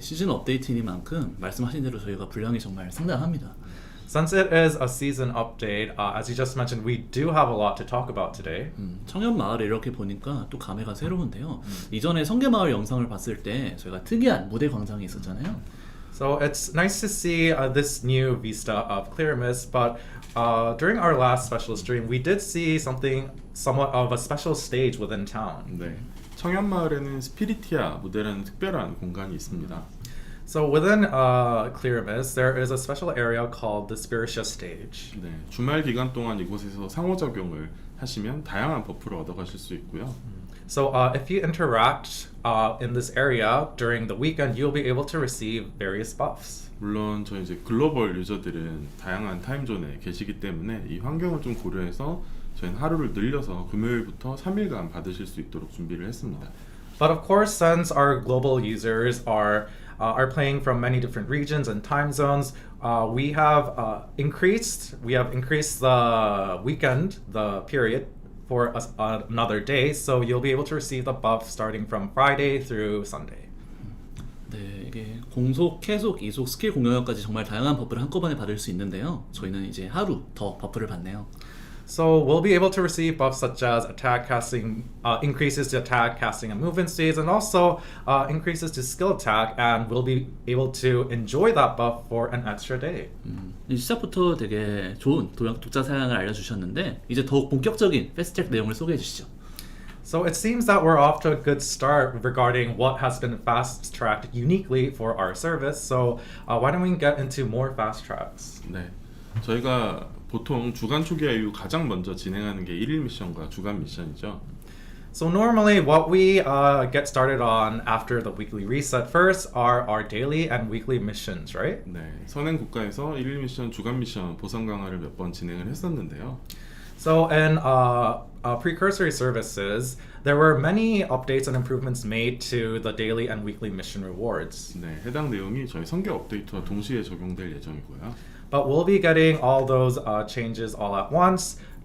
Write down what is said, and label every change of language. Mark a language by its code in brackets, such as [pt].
[ko] 시즌 업데이트이니만큼 말씀하신 대로 저희가 분량이 정말 상당합니다. [en] Since it is a season update, as you just mentioned, we do have a lot to talk about today. [ko] 청년 마을에 이렇게 보니까 또 감회가 새로운데요. 이전에 성계 마을 영상을 봤을 때 저희가 특이한 무대 광장이 있었잖아요. [en] So it's nice to see this new vista of Clear Mist, but during our last special stream, we did see something somewhat of a special stage within town. [ko] 네, 청년 마을에는 스피리티아 무대라는 특별한 공간이 있습니다. [en] So within Clear Mist, there is a special area called the Spiritia Stage. [ko] 네, 주말 기간 동안 이곳에서 상호작용을 하시면 다양한 버프를 얻어가실 수 있고요. [en] So if you interact in this area during the weekend, you'll be able to receive various buffs. [ko] 물론 저희 이제 글로벌 유저들은 다양한 타임존에 계시기 때문에 이 환경을 좀 고려해서 저희는 하루를 늘려서 금요일부터 3일간 받으실 수 있도록 준비를 했습니다. [en] But of course, since our global users are playing from many different regions and time zones, we have increased the weekend, the period, for another day. So you'll be able to receive the buff starting from Friday through Sunday. [ko] 네, 이게 공속, 계속, 이속, 스킬 공격까지 정말 다양한 버프를 한꺼번에 받을 수 있는데요. 저희는 이제 하루 더 버프를 받네요. [en] So we'll be able to receive buffs such as attack casting, increases to attack, casting, and movement speeds, and also increases to skill attack, and we'll be able to enjoy that buff for an extra day. [ko] 시작부터 되게 좋은 독자 사양을 알려주셨는데 이제 더욱 본격적인 패스트트랙 내용을 소개해 주시죠. [en] So it seems that we're off to a good start regarding what has been fast-tracked uniquely for our service. So why don't we get into more fast tracks? [ko] 네, 저희가 보통 주간 초기화 이후 가장 먼저 진행하는 게 1일 미션과 주간 미션이죠. [en] So normally what we get started on after the weekly reset first are our daily and weekly missions, right? [ko] 네, 선행 국가에서 1일 미션, 주간 미션 보상 강화를 몇 번 진행을 했었는데요. [en] So in precursory services, there were many updates and improvements made to the daily and weekly mission rewards. [ko] 네, 해당 내용이 저희 선계 업데이트와 동시에 적용될 예정이고요. [en] But we'll be getting all those changes all at once